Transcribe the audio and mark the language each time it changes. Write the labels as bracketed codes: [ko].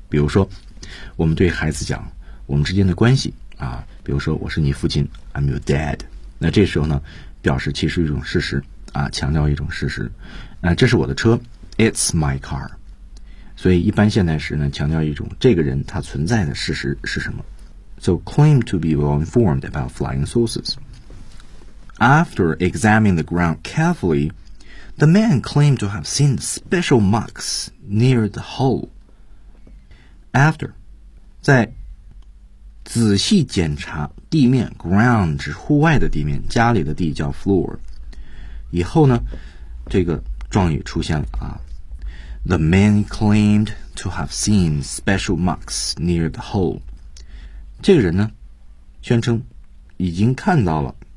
[zh] 比如说我们对孩子讲我们之间的关系啊，比如说我是你父亲 [en] I'm your dad， [zh] 那这时候呢表示其实一种事实啊，强调一种事实，那这是我的车 [en] It's my car， [zh] 所以一般现在时呢强调一种这个人他存在的事实是什么。 [en] So claim to be well informed about flying saucers。 After examining the ground carefully, the man claimed to have seen special marks near the hole. [zh] After, 在仔细检查地面 ground 指户外的地面，家里的地叫 floor。以后呢，这个状语出现了啊。 [en] The man claimed to have seen special marks near the hole. [zh] 这个人呢，宣称已经看到了。